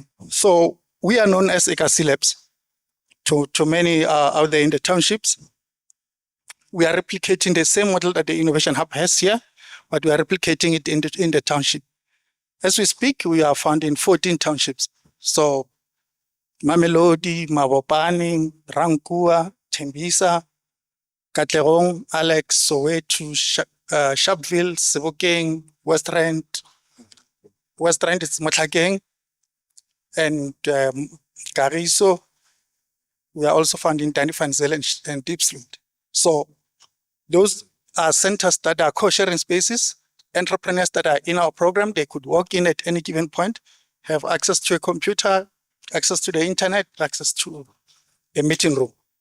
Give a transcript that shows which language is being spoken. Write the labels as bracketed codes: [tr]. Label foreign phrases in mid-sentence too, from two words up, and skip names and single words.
[en] So we are known as Ekasi Labs to many out there in the townships. We are replicating the same model that the Innovation Hub has here, but we are replicating it in the township. As we speak, we are found in 14 townships. So Mamelodi, Mabopane, Rankua, Tembisa, Katlerong, Alex, Soweto, Sharpeville, Sebokeng, West Rand. West Rand is Motlhakeng, and Gariso. We are also found in Danifanzel and Diepsloot. So those are centers that are co-sharing spaces. Entrepreneurs that are in our program, they could walk in at any given point, have access to a computer, access to the internet, access to a meeting room.